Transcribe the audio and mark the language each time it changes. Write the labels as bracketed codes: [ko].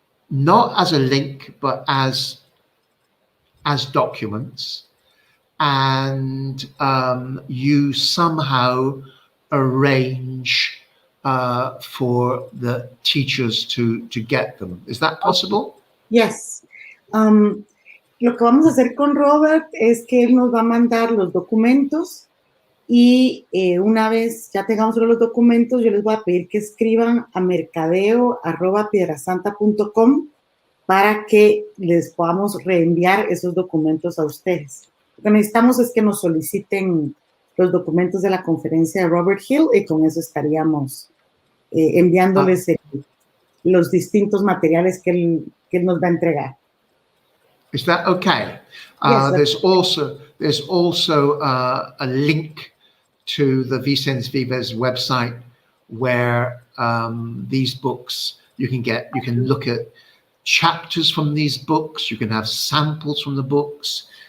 [en] Not as a link, but as documents, and you somehow arrange for the teachers to get them. Is that possible? Yes. [es] Lo que vamos a hacer con Robert es que él nos va a mandar los documentos y una vez ya tengamos los documentos, yo les voy a pedir que escriban a mercadeo@piedrasanta.com para que les podamos reenviar esos documentos a ustedes. Lo que necesitamos es que nos soliciten los documentos de la conferencia de Robert Hill y con eso estaríamos enviándoles los distintos materiales que él nos va a entregar. [en] Is that okay? Yes, there's also a link to the Vicens Vives website where these books you can look at chapters from these books. You can have samples from the books.